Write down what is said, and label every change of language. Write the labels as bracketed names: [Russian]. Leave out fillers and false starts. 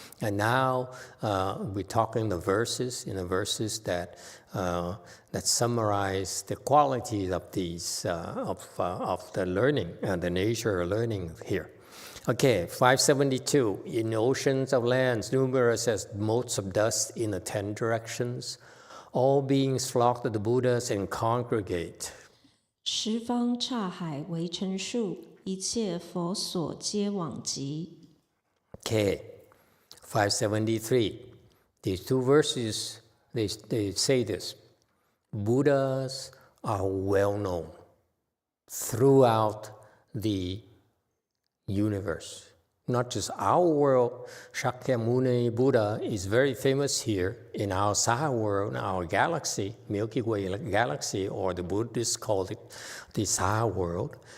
[English] And now we're talking the verses that summarize the qualities of these of the learning and the nature of learning here. Okay, 572. In oceans of lands, numerous as motes of dust in the 10 directions, all beings flock to the Buddhas and congregate. [Chinese] 十方刹海为城树，一切佛所皆往集。 [English] Okay, 573. These 2 verses, they say this. Buddhas are well known throughout the universe. Not just our world. Shakyamuni Buddha is very famous here in our Saha world, our galaxy, Milky Way galaxy, or the Buddhists call it the Saha world.